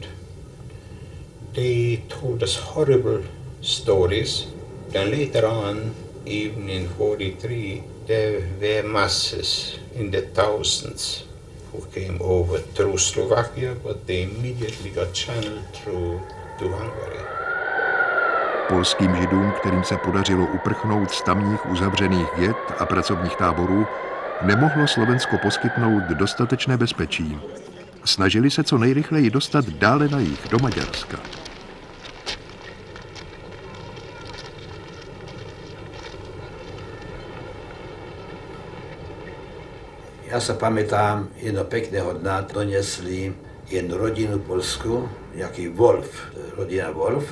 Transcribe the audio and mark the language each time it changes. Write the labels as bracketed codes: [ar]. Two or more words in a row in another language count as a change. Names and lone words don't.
[en] They told us horrible stories. Then later on, even in 1943, there were masses in the thousands who came over through Slovakia, but they immediately got channeled through to Hungary. [cs] Polským židům, kterým se podařilo uprchnout z tamních uzavřených ghett a pracovních táborů, nemohlo Slovensko poskytnout dostatečné bezpečí. Snažili se co nejrychleji dostat dále na jih, do Maďarska. [sk] Ja sa pamätám, jedno pekného dna donesli jednu rodinu polsku, nejaký Wolf, rodina Wolf.